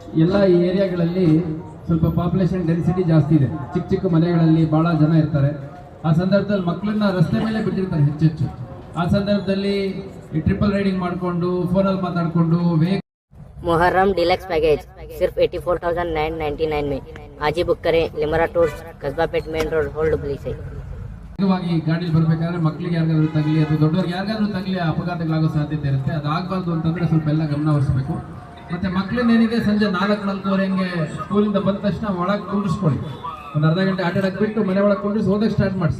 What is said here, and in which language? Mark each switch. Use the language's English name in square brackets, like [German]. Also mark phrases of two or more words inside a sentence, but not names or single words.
[Kannada] ಎಲ್ಲ ಈ ಏರಿಯಾಗಳಲ್ಲಿ ಸ್ವಲ್ಪ [English] population density [Kannada] ಜಾಸ್ತಿ ಇದೆ. ಚಿಕ್ಕ ಚಿಕ್ಕ ಮನೆಗಳಲ್ಲಿ ಭಾಳ ಜನ ಇರ್ತಾರೆ. ಆ ಸಂದರ್ಭದಲ್ಲಿ ಮಕ್ಕಳನ್ನ ರಸ್ತೆ ಮೇಲೆ ಬಿಟ್ಟಿರ್ತಾರೆ ಹೆಚ್ಚೆಚ್ಚು. ಆ ಸಂದರ್ಭದಲ್ಲಿ ಈ [English] triple riding [Kannada] ಮಾಡಿಕೊಂಡು ಫೋನಲ್ಲಿ ಮಾತಾಡಿಕೊಂಡು [Hindi] मुहर्रम [English] deluxe package [Hindi] सिर्फ 84,999 में आज ही बुक करें. लिमरा टूर्स, कस्बा पेट, [English] main road, [Hindi] होल्ड डुब्ली से. [Kannada] ಗಾಡಿ ಬರಬೇಕಾದ್ರೆ ಮಕ್ಕಳಿಗೆ ಯಾರಿಗಾದ್ರೂ ತಗಲಿ ಅಥವಾ ದೊಡ್ಡವ್ರಿಗೆ ಯಾರಿಗಾದ್ರೂ ತಗಲಿ ಅಪಘಾತಗಳಾಗೋ ಸಾಧ್ಯತೆ ಇರುತ್ತೆ. ಅದು ಆಗಬಾರ್ದು ಅಂತಂದ್ರೆ ಸ್ವಲ್ಪ ಎಲ್ಲ ಗಮನ ವಹಿಸಬೇಕು. ಮತ್ತೆ ಮಕ್ಕಳನ್ನೇನಿದೆ ಸಂಜೆ 4-4:30 ಹಂಗೆ ಸ್ಕೂಲಿಂದ ಬಂದ ತಕ್ಷಣ ಒಳಗೆ ಕುಂಡಿಸ್ಕೊಳ್ಳಿ. ಒಂದು ಅರ್ಧ ಗಂಟೆ ಆಟ ಆಡಕ್ಕೆ ಬಿಟ್ಟು ಮನೆ ಒಳಗೆ ಕುಂಡಿಸಿ ಓದಕ್ಕೆ ಸ್ಟಾರ್ಟ್ ಮಾಡಿಸಿ.